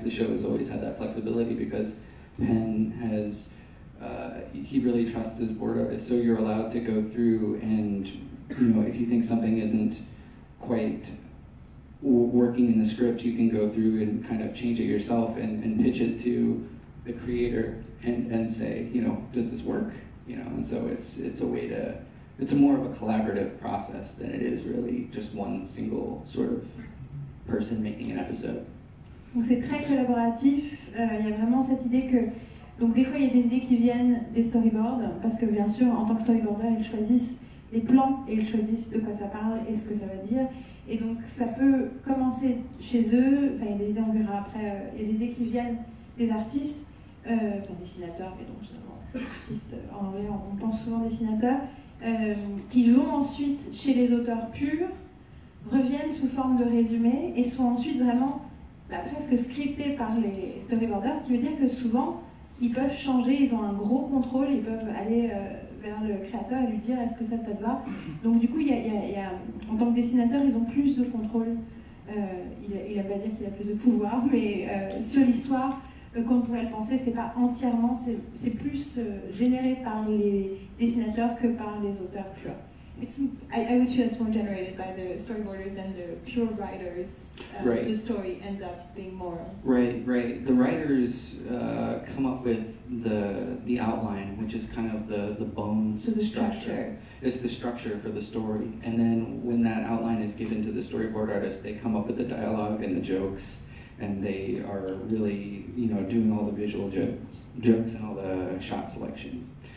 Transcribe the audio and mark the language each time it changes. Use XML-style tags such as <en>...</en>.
<en>The show has always had that flexibility because Penn has, he really trusts his board artists, so you're allowed to go through and, if you think something isn't quite working in the script, you can go through and kind of change it yourself and pitch it to the creator and say, does this work? And so it's a way to, it's a more of a collaborative process than it is really just one single sort of person making an episode.</en> <fr>Donc c'est très collaboratif, il y a vraiment cette idée que, donc des fois il y a des idées qui viennent des storyboards, parce que bien sûr en tant que storyboarder ils choisissent les plans et ils choisissent de quoi ça parle et ce que ça va dire. Et donc ça peut commencer chez eux, enfin il y a des idées, on verra après, il y a des idées qui viennent des artistes, dessinateurs, mais donc généralement artistes en anglais on pense souvent dessinateurs, qui vont ensuite chez les auteurs purs, reviennent sous forme de résumé et sont ensuite vraiment presque scriptés par les storyboarders, ce qui veut dire que souvent ils peuvent changer, ils ont un gros contrôle, ils peuvent aller vers le créateur et lui dire est-ce que ça te va. Donc du coup, il y a, en tant que dessinateur, ils ont plus de contrôle. Il aime pas dire qu'il a plus de pouvoir, mais sur l'histoire, comme on pourrait le penser, c'est pas entièrement, c'est plus généré par les dessinateurs que par les auteurs purs.</fr> <en>I would feel it's more generated by the storyboarders than the pure writers. Right. The story ends up being more. Right. The writers come up with the outline, which is kind of the bones. So the structure. It's the structure for the story, and then when that outline is given to the storyboard artist, they come up with the dialogue and the jokes, and they are really, doing all the visual jokes and all the shot selection.</en>